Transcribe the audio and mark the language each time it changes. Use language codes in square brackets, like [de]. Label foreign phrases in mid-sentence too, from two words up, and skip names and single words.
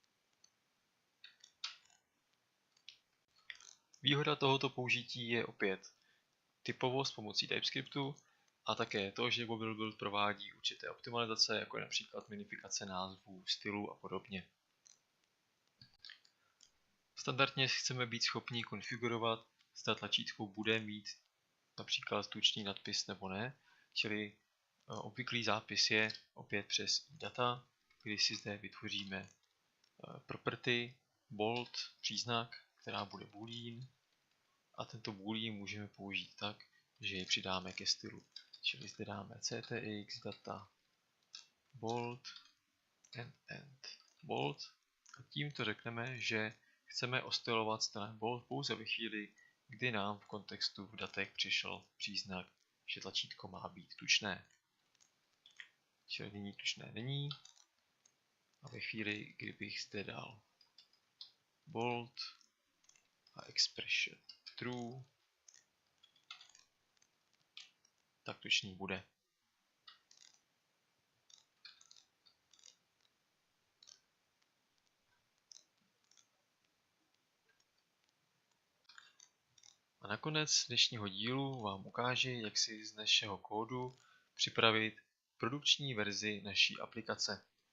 [cs] Výhoda tohoto použití je opět typovost pomocí TypeScriptu a také to, že Bobble Build provádí určité optimalizace, jako je například minifikace názvů, stylu a podobně. Standardně chceme být schopni konfigurovat, zda tlačítko bude mít například tučný nadpis nebo ne, čili obvyklý zápis je opět přes data, kdy si zde vytvoříme property, bold, příznak, která bude boolean, a tento boolean můžeme použít tak, že ji přidáme ke stylu. Čili zde dáme ctx data [en] bold and bold [cs] a tímto řekneme, že chceme ostylovat stylem bold pouze ve chvíli, kdy nám v kontextu v datech přišel příznak, že tlačítko má být tučné. Čili nyní tučné není a ve chvíli, kdybych zde dal bold a [en] expression true, [cs] tak tučný bude. A nakonec dnešního dílu vám ukážu, jak si z našeho kódu připravit produkční verzi naší aplikace.